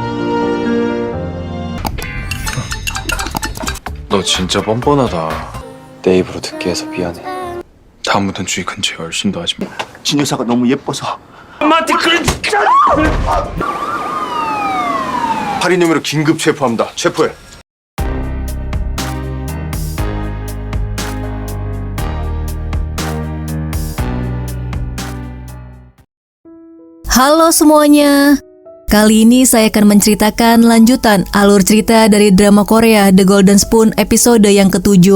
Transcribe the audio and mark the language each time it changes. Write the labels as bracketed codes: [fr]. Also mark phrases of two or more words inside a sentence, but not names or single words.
[ko] 너 진짜 뻔뻔하다. 내 입으로 듣게 해서 미안해. 다음부턴 주위 근처에 얼씬도 하지 마. 진 여사가 너무 예뻐서. 엄마한테 그런 진짜. 살인 혐의로 긴급 체포합니다. 체포해. [id] Halo semuanya. Kali ini saya akan menceritakan lanjutan alur cerita dari drama Korea The Golden Spoon episode yang ke-7.